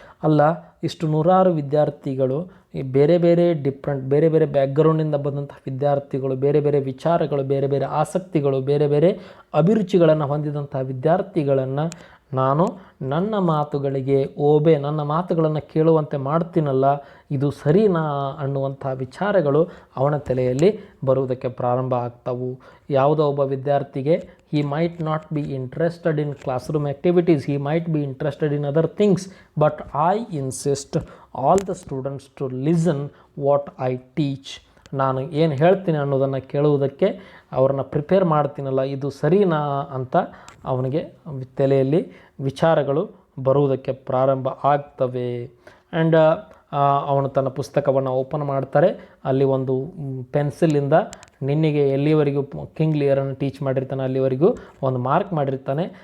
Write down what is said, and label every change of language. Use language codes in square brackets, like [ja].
[kn] ಅಲ್ಲ, ಇಷ್ಟು ನೂರಾರು ವಿದ್ಯಾರ್ಥಿಗಳು, ಈ ಬೇರೆ ಬೇರೆ ಬ್ಯಾಕ್ಗ್ರೌಂಡಿಂದ ಬಂದಂಥ ವಿದ್ಯಾರ್ಥಿಗಳು, ಬೇರೆ ಬೇರೆ ವಿಚಾರಗಳು, ಬೇರೆ ಬೇರೆ ಆಸಕ್ತಿಗಳು, ಬೇರೆ ಬೇರೆ ಅಭಿರುಚಿಗಳನ್ನು ಹೊಂದಿದಂಥ ವಿದ್ಯಾರ್ಥಿಗಳನ್ನು ನಾನು ನನ್ನ ಮಾತುಗಳಿಗೆ ನನ್ನ ಮಾತುಗಳನ್ನು ಕೇಳುವಂತೆ ಮಾಡ್ತೀನಲ್ಲ, ಇದು ಸರಿನಾ ಅನ್ನುವಂಥ ವಿಚಾರಗಳು ಅವನ ತಲೆಯಲ್ಲಿ ಬರುವುದಕ್ಕೆ ಪ್ರಾರಂಭ ಆಗ್ತವು. ಯಾವುದೋ ಒಬ್ಬ ವಿದ್ಯಾರ್ಥಿಗೆ [en] he might not be interested in classroom activities, he might be interested in other things, but I insist all the students to listen what I teach. [kn] ನಾನು ಏನು ಹೇಳ್ತೀನಿ ಅನ್ನೋದನ್ನು ಕೇಳುವುದಕ್ಕೆ ಅವ್ರನ್ನ ಪ್ರಿಪೇರ್ ಮಾಡ್ತೀನಲ್ಲ, ಇದು ಸರಿನಾ ಅಂತ ಅವನಿಗೆ ತಲೆಯಲ್ಲಿ ವಿಚಾರಗಳು ಬರುವುದಕ್ಕೆ ಪ್ರಾರಂಭ ಆಗ್ತವೆ. ಆ್ಯಂಡ್ ಅವನು ತನ್ನ ಪುಸ್ತಕವನ್ನು ಓಪನ್ ಮಾಡ್ತಾರೆ. ಅಲ್ಲಿ ಒಂದು ಪೆನ್ಸಿಲಿಂದ ನಿನ್ನೆಗೆ ಎಲ್ಲಿವರೆಗೂ ಕಿಂಗ್ ಲಿಯರನ್ನು ಟೀಚ್ ಮಾಡಿರ್ತಾನೆ ಅಲ್ಲಿವರೆಗೂ ಒಂದು ಮಾರ್ಕ್ ಮಾಡಿರ್ತಾನೆ.